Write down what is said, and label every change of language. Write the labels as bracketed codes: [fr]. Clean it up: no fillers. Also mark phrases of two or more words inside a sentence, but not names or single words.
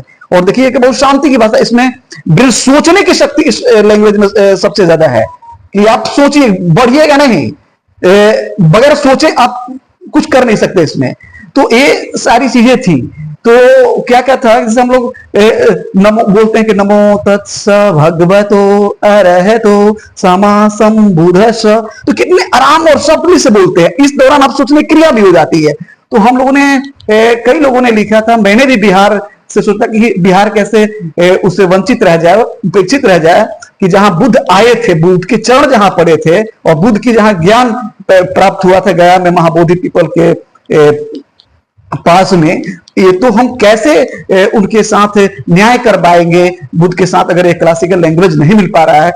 [hi] और देखिए कि बहुत शांति की भाषा, इसमें बिल सोचने की शक्ति इस लैंग्वेज में सबसे ज्यादा है कि आप सोचिए, बढ़िएगा नहीं, बगैर सोचे आप कुछ कर नहीं सकते इसमें। तो ये सारी चीजें थी। तो क्या क्या था, जैसे हम लोग नमो बोलते हैं कि [pi] नमो तत्स भगवतो अरहतो सम्मा सम्बुद्धस्स, [hi] तो कितने आराम और सब्र से बोलते हैं। इस दौरान आप सोचने की क्रिया भी हो जाती है। तो हम लोगों ने कई लोगों ने लिखा था, मैंने भी बिहार से सोचा कि बिहार कैसे उससे वंचित रह जाए, उपेक्षित रह जाए, कि जहां बुद्ध आए थे, बुद्ध के चरण जहां पड़े थे और बुद्ध की जहां ज्ञान प्राप्त हुआ था गया में महाबोधि पीपल के पास में, ये तो हम कैसे उनके साथ न्याय कर पाएंगे बुद्ध के साथ अगर एक [en] classical language [hi] नहीं मिल पा रहा है।